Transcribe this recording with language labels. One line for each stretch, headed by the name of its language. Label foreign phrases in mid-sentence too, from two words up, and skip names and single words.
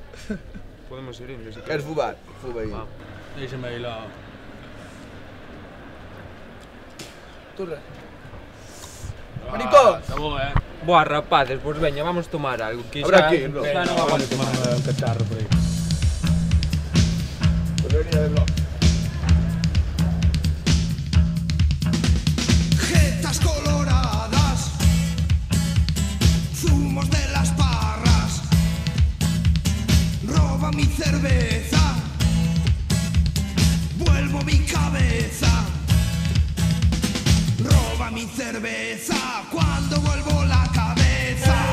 Galician: Podemos ir indo, se Queres fubar? Fuba aí. Déxame aí lá. Turra. Maricón! Está boa, Boa, rapaces, pois veña, vamos tomar algo, que
Spanish: Habrá que ir, ¿no?
Galician: xa non
Spanish: Vamos a
Galician: aguanto
Spanish: tomar
Galician: máis.
Spanish: un cacharro por aí. Pues venía de bloque. Jetas coloradas, zumos de las parras, roba mi cerveza, vuelvo mi cabeza, roba mi cerveza cuando vuelvo la cabeza.